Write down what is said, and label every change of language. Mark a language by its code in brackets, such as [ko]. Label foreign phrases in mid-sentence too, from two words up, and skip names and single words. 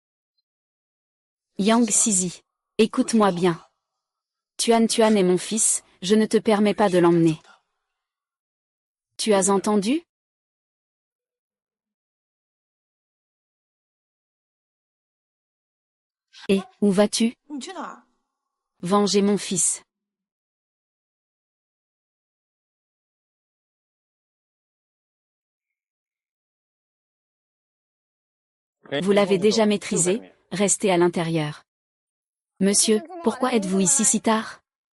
[fr] Yang Zizi. Écoute-moi bien. Tuan Tuan est mon fils, je ne te permets pas de l'emmener. Tu as entendu? Et, où vas-tu? [zh] 你去哪儿？ [fr] Venger mon fils. Vous l'avez déjà maîtrisé, restez à l'intérieur. Monsieur, pourquoi êtes-vous ici si tard?